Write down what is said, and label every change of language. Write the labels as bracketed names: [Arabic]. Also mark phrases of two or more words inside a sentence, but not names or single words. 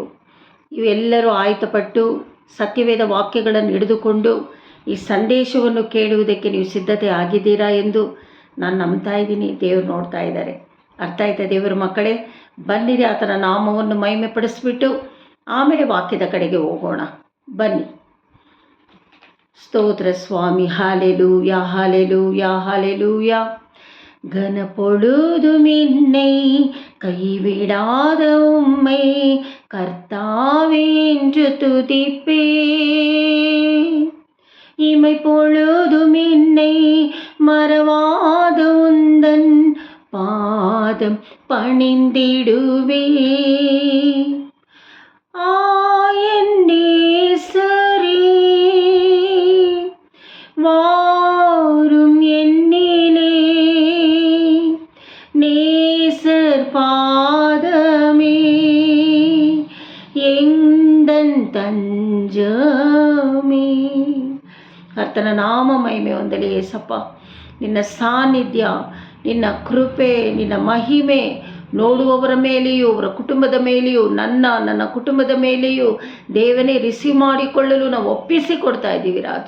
[Kannada] ಇವೆಲ್ಲರೂ ಆಯತಪಟ್ಟು ಸತ್ಯವೇದ ವಾಕ್ಯಗಳನ್ನು ಹಿಡಿದುಕೊಂಡು ಈ ಸಂದೇಶವನ್ನು ಕೇಳುವುದಕ್ಕೆ ನೀವು ಸಿದ್ಧತೆ ಆಗಿದ್ದೀರಾ ಎಂದು ನಾನು ನಂಬ್ತಾ ಇದ್ದೀನಿ. ದೇವರು ನೋಡ್ತಾ ಇದ್ದಾರೆ. ಅರ್ಥ ಆಯ್ತಾ ದೇವರ ಮಕ್ಕಳೇ? ಬನ್ನಿರಿ, ಆತನ ನಾಮವನ್ನು ಮಹಿಮೆ ಪಡಿಸ್ಬಿಟ್ಟು ಆಮೇಲೆ ವಾಕ್ಯದ ಕಡೆಗೆ ಹೋಗೋಣ. ಬನ್ನಿ. ಸ್ತೋತ್ರ ಸ್ವಾಮಿ. ಹಾಲೆಲೂಯ, ಹಾಲೆಲೂಯ, ಹಾಲೆಲೂಯ. [Tamil] கனப்பொழுதும் என்னை கைவிடாத உம்மை கர்த்தாவே என்று துதிப்பே. இமை பொழுதும் என்னை மறவாத உந்தன் பாதம் பணிந்திடுவே. என் நேசரே வாரும் என்னிலே, நேசர் பாதமே எந்தன் தஞ்சமே. [Kannada] ಕರ್ತನ ನಾಮ ಮಹಿಮೆ ಹೊಂದಲಿ ಏಸಪ್ಪ. ನಿನ್ನ ಸಾನ್ನಿಧ್ಯ, ನಿನ್ನ ಕೃಪೆ, ನಿನ್ನ ಮಹಿಮೆ ನೋಡುವವರ ಮೇಲೆಯೂ, ಅವರ ಕುಟುಂಬದ ಮೇಲೆಯೂ, ನನ್ನ ಕುಟುಂಬದ ಮೇಲೆಯೂ ದೇವನೇ ರಿಸೀವ್ ಮಾಡಿಕೊಳ್ಳಲು ನಾವು ಒಪ್ಪಿಸಿಕೊಡ್ತಾ ಇದ್ದೀವಿ ರಾಜ.